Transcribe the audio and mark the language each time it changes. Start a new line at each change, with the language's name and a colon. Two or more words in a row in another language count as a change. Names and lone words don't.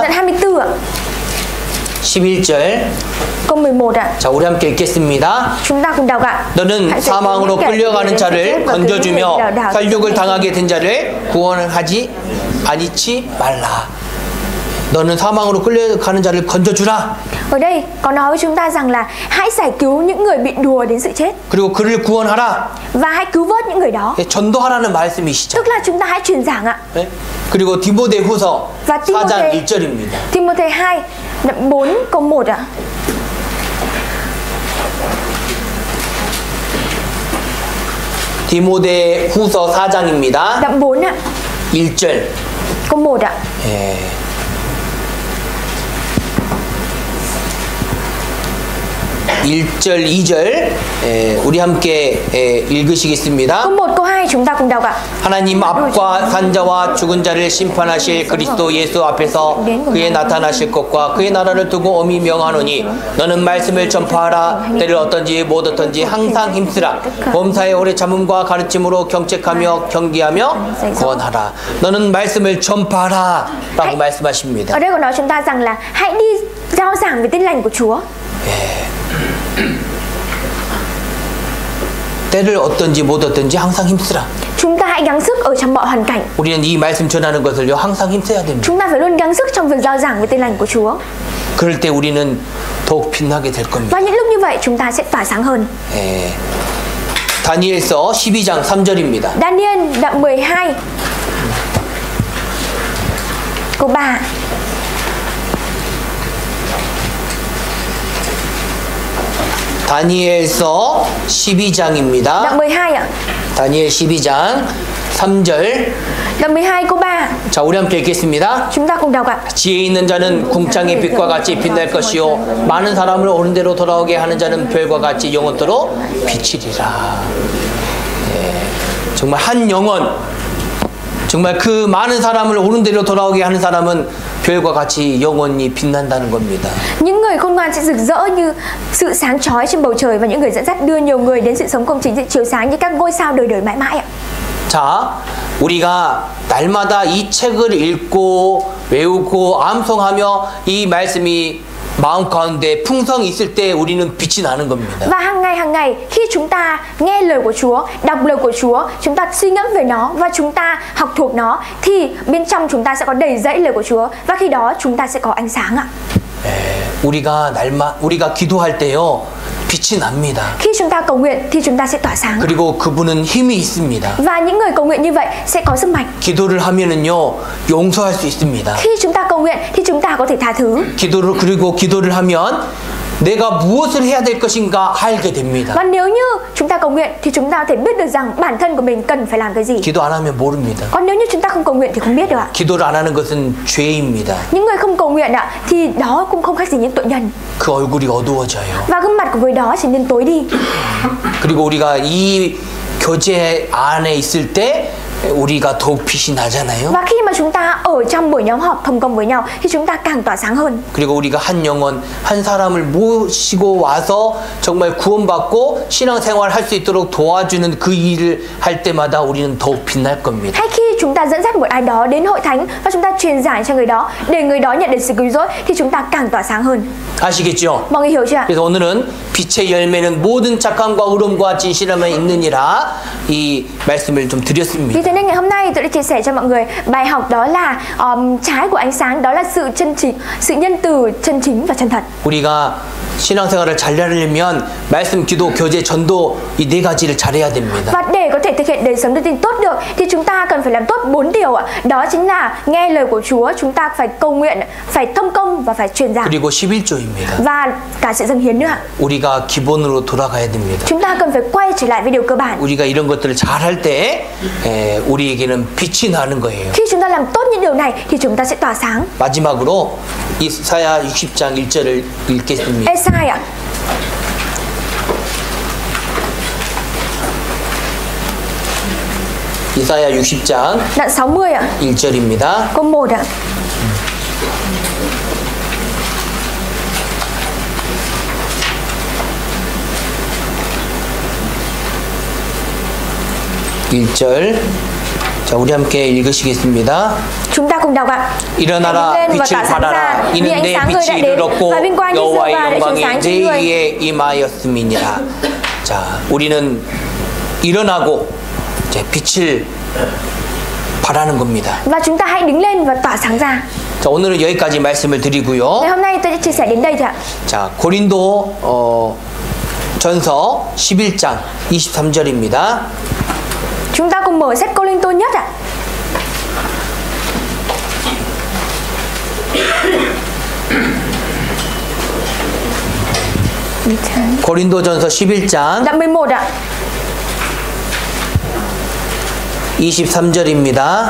Vietnamese: Đoạn 24 ạ.
Korean: 11절.
Vietnamese: Câu 11 ạ.
Korean: 자, 우리 함께 읽겠습니다.
Vietnamese: Chúng ta cùng đọc ạ.
Korean: 너는
Vietnamese: Hãy
Korean: 사망으로
Vietnamese: kể
Korean: 끌려가는
Vietnamese: đến
Korean: 자를
Vietnamese: cái chết và cứu người
Korean: 건져주며
Vietnamese: đảo đảo
Korean: 살육을
Vietnamese: trên
Korean: 당하게 된 자를 구원하지 아니치 말라. 너는 사망으로 끌려가는 자를 건져주라.
Vietnamese: Ở đây có nói với chúng ta rằng là hãy giải cứu những người bị đùa đến sự chết
Korean: 그리고 그를 구원하라.
Vietnamese: và hãy cứu vớt những người đó.
Korean: 예, 전도하라는 말씀이시죠.
Vietnamese: Tức là chúng ta hãy truyền giảng ạ.
Korean: 예? 그리고 디모데후서
Vietnamese: Và
Korean: 4장 1절입니다.
Vietnamese: Timôthê 2 đoạn 4 câu 1 ạ.
Korean: 디모데후서 4장입니다.
Vietnamese: Đoạn 4 ạ.
Korean: 1절.
Vietnamese: Câu 1 ạ.
Korean: 예. 1절, 2절 우리 함께 읽으시겠습니다.
Vietnamese: Câu 1 câu 2 chúng ta cùng đọc ạ.
Korean: 하나님 앞과 산자와 죽은 자를 심판하실 그리스도 예수 앞에서 그의 나타나실 것과 그의 나라를 두고 엄히 명하노니 너는 말씀을 전파하라. 때를 어떤지 못 어떤지 항상 힘쓰라. 범사에 오래 참음과 가르침으로 경책하며 경계하며 구원하라. 너는 말씀을 전파하라 라고 말씀하십니다.
Vietnamese: Ở đây có nói chúng ta rằng là hãy đi rao giảng về tin lành của Chúa.
Korean: 때를 어떤지 못 어떤지 항상 힘쓰라.
Vietnamese: Chúng ta hãy gắng sức ở trong mọi hoàn cảnh.
Korean: 우리는 이 말씀 전하는 것을요 항상 힘써야 됩니다.
Vietnamese: Chúng ta phải luôn gắng sức trong việc rao giảng về tin lành của Chúa.
Korean: 그럴 때 우리는 더욱 빛나게 될 겁니다.
Vietnamese: Và những lúc như vậy chúng ta sẽ tỏa sáng hơn.
Korean: 예. 다니엘서 12장 3절입니다.
Vietnamese: Daniel đoạn 12 câu 3.
Korean: 다니엘서 12장입니다.
Vietnamese: Đoạn 12 ạ.
Korean: 다니엘 12장 3절.
Vietnamese: Đoạn 12 câu 3.
Korean: 자, 우리 함께 읽겠습니다.
Vietnamese: Chúng ta cùng đọc ạ.
Korean: 지혜 있는 자는 궁창의 빛과 같이 빛날 것이요 많은 사람을 옳은 대로 돌아오게 하는 자는 별과 같이 영원토록 비치리라. 예. 정말 한 영혼, 정말 그 많은 사람을 옳은 대로 돌아오게 하는 사람은 별과 같이 영원히 빛난다는 겁니다.
Vietnamese: Những người khôn ngoan sẽ rực rỡ như sự sáng chói trên bầu trời và những người dẫn dắt đưa nhiều người đến sự sống công chính sẽ chiếu sáng như các ngôi sao đời đời mãi mãi ạ.
Korean: 자, 우리가 날마다 이 책을 읽고 외우고 암송하며 이 말씀이 마음 가운데 풍성이 있을 때 우리는 빛이 나는 겁니다.
Vietnamese: Và hàng ngày khi chúng ta nghe lời của Chúa, đọc lời của Chúa, chúng ta suy ngẫm về nó và chúng ta học thuộc nó thì bên trong chúng ta sẽ có đầy dẫy lời của Chúa và khi đó chúng ta sẽ có ánh sáng ạ.
Korean: 우리가 기도할 때요 빛이 납니다.
Vietnamese: Khi chúng ta cầu nguyện thì chúng ta sẽ tỏa sáng.
Korean: 그리고 그분은 힘이 있습니다.
Vietnamese: Và những người cầu nguyện như vậy sẽ có sức mạnh.
Korean: 기도를 하면은요 용서할 수 있습니다.
Vietnamese: Khi chúng ta cầu nguyện thì chúng ta có thể tha thứ.
Korean: 그리고 기도를 하면 내가 무엇을 해야 될 것인가 알게 됩니다.
Vietnamese: Và nếu như chúng ta cầu nguyện thì chúng ta có thể biết được rằng bản thân của mình cần phải làm cái gì.
Korean: 기도 안 하면 모릅니다.
Vietnamese: Còn nếu như chúng ta không cầu nguyện thì không biết được ạ.
Korean: 기도를 안 하는 것은 죄입니다.
Vietnamese: Những người không cầu nguyện ạ thì đó cũng không khác gì những tội nhân.
Korean: 그 얼굴이 어두워져요.
Vietnamese: Và gương mặt của người đó trở nên tối đi.
Korean: 그리고 우리가 이 교제 안에 있을 때 우리가 더욱 빛이 나잖아요.
Vietnamese: Và khi mà chúng ta ở trong buổi nhóm họp同công với nhau thì chúng ta càng tỏa sáng hơn.
Korean: 그리고 우리가 한 영혼, 한 사람을 모시고 와서 정말 구원받고 신앙생활 할 수 있도록 도와주는 그 일을 할 때마다 우리는 더욱 빛날 겁니다.
Vietnamese: Hay khi chúng ta dẫn dắt một ai đó đến hội thánh và chúng ta truyền giải cho người đó để người đó nhận được sự cứu rỗi thì chúng ta càng tỏa sáng hơn.
Korean: 아시겠죠?
Vietnamese: Mọi người hiểu chưa ạ?
Korean: 그래서 오늘은 빛의 열매는 모든 착함과 의로움과 진실함에 있느니라 이 말씀을 좀 드렸습니다.
Vietnamese: Vì thế nên ngày hôm nay tôi đã chia sẻ cho mọi người bài học đó là trái của ánh sáng, đó là sự chân chính, sự nhân từ, chân chính và chân thật.
Korean: 우리가 신앙생활을 잘 하려면 말씀, 기도, 교제, 전도 이 네 가지를 잘해야 됩니다.
Vietnamese: Và để có thể thực hiện đời sống đức tin tốt được thì chúng ta cần phải làm tốt 4 điều ạ. Đó chính là nghe lời của Chúa, chúng ta phải cầu nguyện, phải thông công và phải truyền giảng.
Korean: 그리고 11조입니다.
Vietnamese: Và cả sự dâng hiến nữa ạ.
Korean: 우리가 기본으로 돌아가야 됩니다.
Vietnamese: Chúng ta cần phải quay trở lại với điều cơ bản.
Korean: 우리가 이런 것들을 잘할 때 우리에게는 빛이 나는 거예요.
Vietnamese: Khi chúng ta làm tốt những điều này thì chúng ta sẽ tỏa sáng.
Korean: 마지막으로 이사야 60장 1절을 읽겠습니다.
Vietnamese: Esai ạ.
Korean: 이사야 60장
Vietnamese: Đoạn 60 ạ.
Korean: 1절입니다.
Vietnamese: Câu 1 ạ.
Korean: 자, 우리 함께 읽으시겠습니다.
Vietnamese: Chúng ta cùng đọc ạ.
Korean: 일어나라 빛을 발하라 이는 내 빛이 이르렀고 여호와의 영광이 내 위에 임하였음이니라. 자, 우리는 일어나고 이제 빛을 발하는 겁니다.
Vietnamese: Và chúng ta hãy đứng lên và tỏa sáng ra.
Korean: 자, 오늘은 여기까지 말씀을 드리고요.
Vietnamese: Ngày hôm nay tôi sẽ chia sẻ đến đây thôi ạ.
Korean: 자, 고린도 전서 11장 23절입니다.
Vietnamese: Chúng ta cùng mở sách Cô Linh Tô nhất ạ.
Korean: 고린도전서 11장
Vietnamese: Đoạn 11 ạ.
Korean: 23절입니다.